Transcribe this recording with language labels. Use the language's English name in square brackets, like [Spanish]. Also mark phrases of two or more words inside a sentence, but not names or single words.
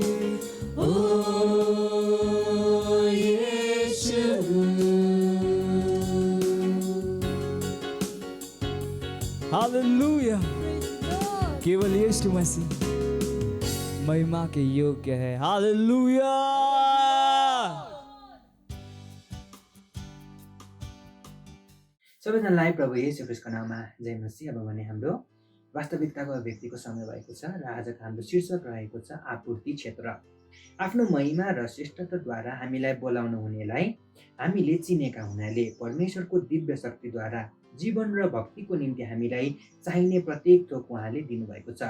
[Hindi] ओ यीशु। हालेलुया, केवल यीशु मसीह महिमा के योग्य है। हालेलुया। [Nepali] सबैजनालाई प्रभु येशू ख्रीष्टको नाममा जय मसीह। अब भने हाम्रो वास्तविकताको अभिव्यक्तिको समय भएको छ र आजको हाम्रो शीर्षक रहेको छ आपूर्ति क्षेत्र। आफ्नो महिमा र श्रेष्ठताद्वारा हामीलाई बोलाउनु हुनेलाई हामीले चिनेका हुनाले परमेश्वरको दिव्य शक्तिद्वारा जीवन र भक्तिको निम्ति हामीलाई चाहिने प्रत्येक थोक उहाँले दिनुभएको छ।